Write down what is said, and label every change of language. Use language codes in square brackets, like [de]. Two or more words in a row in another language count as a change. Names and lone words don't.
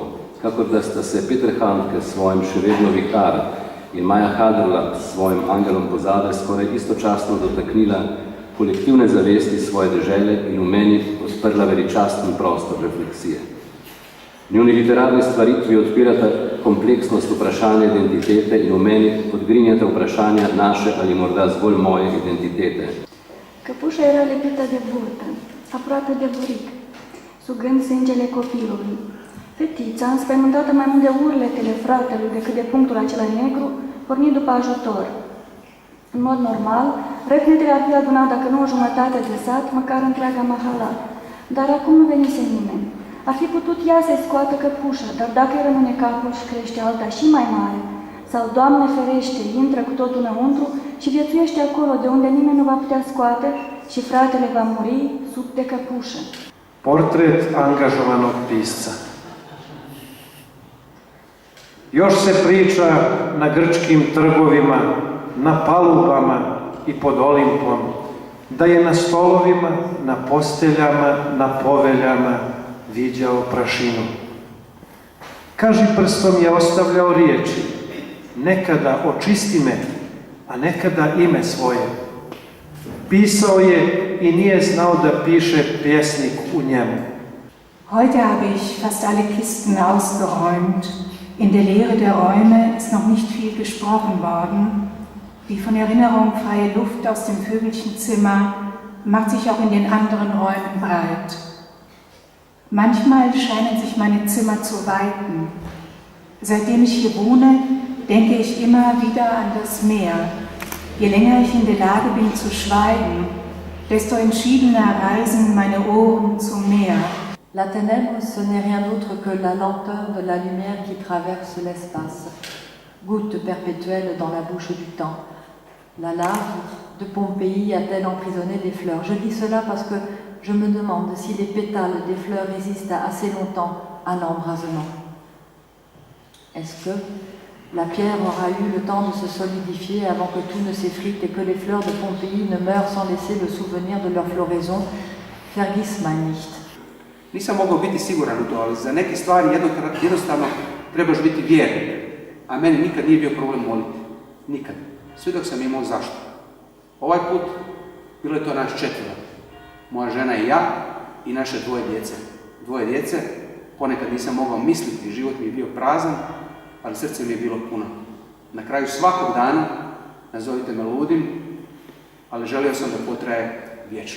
[sl] Kakor da sta se Peter Handke s svojim Še vedno vihar in Maja Hadrla s svojim Angelom pozadaj skoraj istočasno dotaknila kolektivne zavesti svoje dežele in v meni odprla veličasten prostor refleksije. Njuni literarni stvaritvi odpirata kompleksnost vprašanja identitete in v meni odgrinjata vprašanja naše ali morda zgolj moje identitete. [ro] Căpușa era lipită de burtă, aproape de buric, sugând sângele copilului. Fetița, înspăimântată mai mult de urletele fratelui decât de punctul acela negru, porni după ajutor. În mod normal, răcnetele ar fi adunat, dacă nu o jumătate de sat, măcar întreaga mahala. Dar acum nu venise nimeni. Ar fi putut ea să-i scoată căpușa, dar dacă îi rămâne capul și crește alta și mai mare, sau, Doamne ferește, intră cu totul înăuntru și viețuiește acolo de unde nimeni nu va putea scoate și fratele va muri sub de căpușă. [bs] Portret angažovanog pisca. Još se priča na grčkim trgovima, na palubama i pod Olimpom da je na stolovima, na posteljama, na poveljama viđao prašinu. Kaži prstom je ostavljao riječi, nekada očisti me, a nekada ime svoje. Pisao je i nije znao da piše pjesnik u njemu. [de] Heute habe ich fast alle Kisten ausgeräumt. In der Leere der Räume ist noch nicht viel gesprochen worden. Die von Erinnerung freie Luft aus dem Vögelchenzimmer macht sich auch in den anderen Räumen breit. Manchmal scheinen sich meine Zimmer zu weiten. Seitdem ich hier wohne, denke ich immer wieder an das Meer. Je länger ich in der Lage bin zu schweigen, desto entschiedener reisen meine Ohren zum Meer. [fr] La ténèbre, ce n'est rien d'autre que la lenteur de la lumière qui traverse l'espace, goutte perpétuelle dans la bouche du temps. La lave de Pompéi a-t-elle emprisonné des fleurs? Je dis cela parce que je me demande si les pétales des fleurs résistent assez longtemps à l'embrasement. Est-ce que la pierre aura eu le temps de se solidifier avant que tout ne s'effrite et que les fleurs de Pompéi ne meurent sans laisser le souvenir de leur floraison? [de] Vergiss mal nicht. [hr] Nisam mogao biti siguran u to, ali za neke stvari jednostavno trebaš biti vjernik. A meni nikad nije bio problem moliti. Nikad. Sve dok sam imao zašto. Ovaj put bilo je to nas 4. Moja žena i ja i naše 2 djece. 2 djece, ponekad nisam mogao misliti, život mi je bio prazan, ali srce mi je bilo puno. Na kraju svakog dana, nazovite me ludim, ali želio sam da potraje vječno.